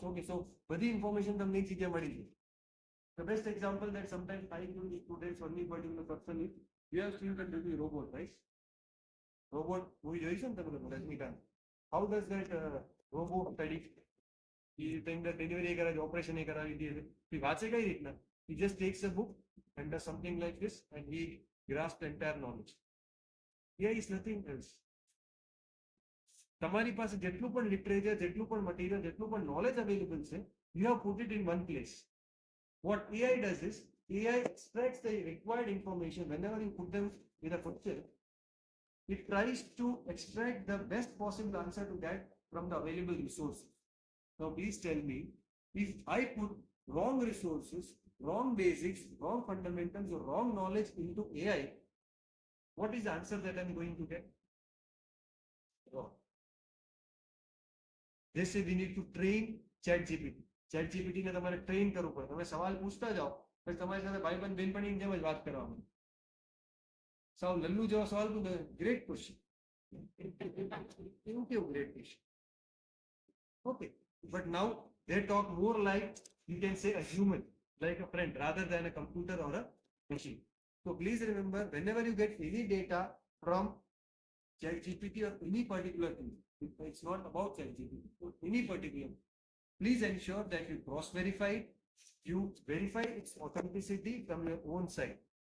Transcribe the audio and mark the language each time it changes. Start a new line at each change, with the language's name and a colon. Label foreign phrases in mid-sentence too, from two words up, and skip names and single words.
English: Okay, so
Gujarati: badi information તમને એક જગ્યાએ મળી જાય.
English: The best example that sometimes I give to students on any particular person is, you have seen that movie Robot, right?
Gujarati: Robot movie જોઈ છે ને તમે લોકો, રજનીકાંત.
English: How does that robot study? He think that delivery કરાવી, operation
Gujarati: કરાવી દે છે. he વાંચે કઈ રીતના?
English: He just takes a book and does something like this and he grasps the entire knowledge. AI is nothing else.
Gujarati: તમારી પાસે જેટલું પણ લિટરેચર, જેટલું પણ મટીરિયલ, જેટલું પણ નોલેજ અવેલેબલ છે,
English: you have put it in one place. What AI does is, AI extracts the required information. Whenever you put them in a picture, it tries to extract the best possible answer to that from the available resources. Now please tell me, if I put wrong resources, wrong basics, wrong fundamentals, or wrong knowledge into AI, what is the answer that I'm going to get? Wrong. They say we need to train ChatGPT.
Gujarati: ChatGPT ને તમારે ટ્રેન કરવું પડે. તમે સવાલ પૂછતા જાઓ, પછી તમારી સાથે ભાઈબંધ બેનપણીની જેમ જ વાત કરવાની. સાવ લલ્લુ જેવો સવાલ પૂછે,
English: great question.
Gujarati: એવું કેવું
English: great question? Okay, but now they talk more like, you can say, a human, like a friend, rather than a computer or a machine. So please remember, whenever you get any data from ChatGPT or any particular thing, it's not about ChatGPT, any particular, please ensure that you cross-verify it, you verify its authenticity from your own side.